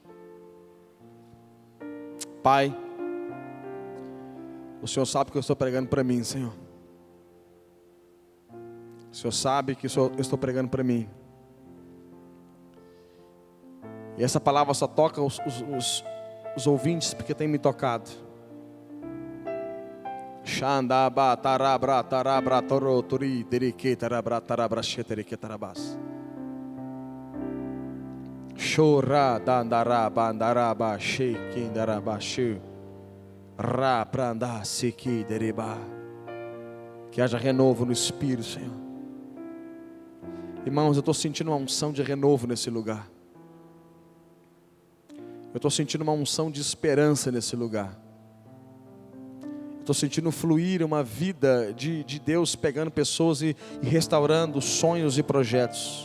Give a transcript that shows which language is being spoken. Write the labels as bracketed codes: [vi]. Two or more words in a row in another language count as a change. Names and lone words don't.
[pt] Pai, o Senhor sabe que eu estou pregando para mim, Senhor. O Senhor sabe que eu estou pregando para mim. E essa palavra só toca os ouvintes porque tem me tocado. Xandaba tarabra tarabra toroturi derike tarabra tarabra sheterike tarabas. Chora dandara bandaraba shekindaraba shu. Ra pranda siki deriba. Que haja renovo no Espírito, Senhor. Irmãos, eu estou sentindo uma unção de renovo nesse lugar. Eu estou sentindo uma unção de esperança nesse lugar. Estou sentindo fluir uma vida de Deus pegando pessoas e restaurando sonhos e projetos.